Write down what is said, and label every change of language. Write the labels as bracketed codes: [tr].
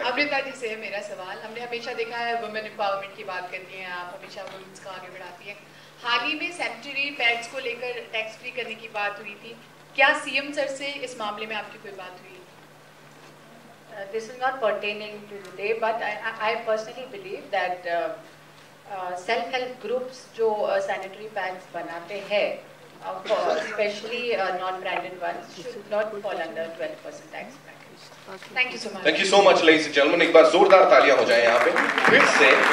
[hi] अमृता जी से मेरा सवाल, हमने हमेशा देखा है वुमेन एम्पावरमेंट की बात करती हैं आप, हमेशा वुमेन्स को आगे बढ़ाती हैं. हाल ही में सैनिटरी पैड्स को लेकर टैक्स फ्री करने की बात हुई थी, क्या सीएम सर से इस मामले में आपकी कोई बात हुई? [en] This is not pertaining to today, but I personally believe that self-help groups [hi] जो [en] sanitary pads [hi] बनाते हैं, [en] especially non-branded ones, should not fall under 12% tax bracket. Thank you so much. Thank you so much, ladies and gentlemen. [hi] एक बार जोरदार तालियां हो जाएं यहाँ पे फिर से.